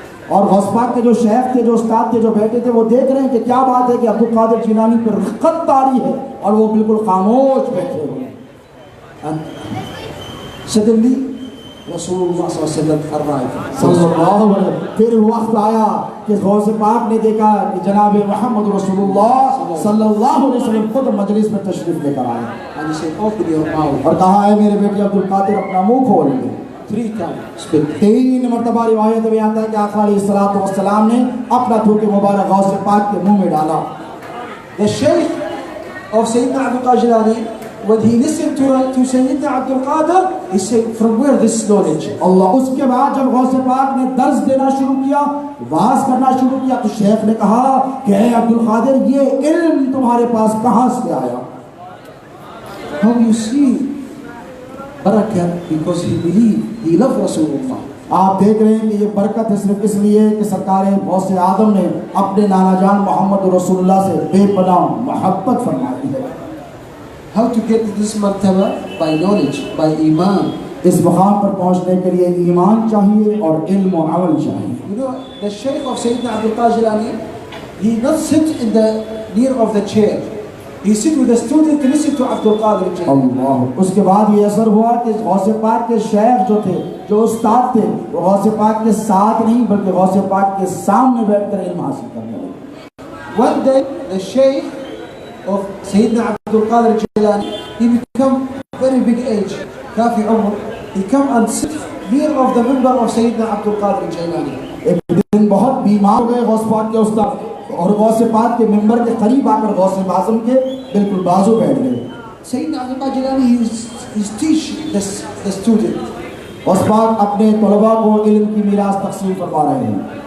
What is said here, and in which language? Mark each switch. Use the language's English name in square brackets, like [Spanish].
[Hindi] और गौस पाक के जो शेख थे, जो उस्ताद थे, जो बैठे थे, वो देख रहे हैं कि क्या बात है कि अब्दुल कादिर जिलानी पर रिक्कत तारी है और वो बिल्कुल खामोश बैठे हुए हैं। [English] And suddenly Rasulullah arrived. [Arabic] सल्लल्लाहु अलैहि वसल्लम। [Hindi] फिर वक्त आया कि गौसे पाक ने देखा कि जनाब मोहम्मद रसूलुल्लाह सल्लल्लाहु अलैहि वसल्लम खुद मजलिस में तशरीफ लेकर आए। [English] And he said, open your mouth. [Hindi] और कहा है मेरे बेटे अब्दुल कादिर अपना मुंह खोल दे। [English] 3 times spit. [Hindi] 3 मरतबा रिवायत में आता है कि आका अलैहिस्सलातु वस्सलाम ने अपना थूक मुबारक गौसे पाक के मुंह में डाला। [English] The Shaykh of Sayyidina Abdul Qadir Geelani, when he listened to Sayyidina Abdul Qadir, he said, from where this knowledge? [Arabic] अल्लाह। [Hindi] उसके बाद जब गौसे पाक ने दर्ज देना शुरू किया, वाज करना शुरू किया, तो शेख ने कहा कि ऐ अब्दुल कादिर ये इल्म तुम्हारे पास कहाँ से आया? [English] How you see barakah, because he believed, he loved Rasulullah. [Hindi] आप देख रहे हैं कि ये बरकत है सिर्फ इसलिए कि सरकार गौसे आदम ने अपने नाना जान मोहम्मद रसूलुल्लाह से बेपनाह मोहब्बत फरमाई है। [English] How to get to this martaba? By knowledge, by iman. [Hindi] इस मकाम पर पहुंचने के लिए ईमान चाहिए और इल्म और अमल चाहिए। [English] You know, the Shaykh of Sayyidina Abdul Qadir Geelani, he not sit in the near of the chair. He sit with the student to listen to Abdul Qadir Geelani. [Arabic] अल्लाह। [Hindi] उसके बाद ये असर हुआ कि गौसे पाक के शेख जो थे, जो उस्ताद थे, वो गौसे पाक के साथ नहीं बल्कि गौसे पाक के सामने बैठकर इल्म हासिल करने लगे। [English] One day, the Shaykh of Sayyidina Abdul Qadir Geelani, he become very big age, [Hindi] Kafi Umr. [English] He come and sit near of the member of Sayyidina Abdul Qadir Geelani. [Hindi] एक दिन बहुत बीमार हो गए गौस पाक के उस्ताद और गौसे पाक के मेंबर के करीब आकर गौसे आज़म के बिल्कुल बाजू बैठ गए। [English] Sayyidina Abdul Qadir Geelani, he's teaching the student. [Hindi] Ghaus पाक अपने तलबा को इल्म की मीरास तक़सीम फरमा रहे हैं।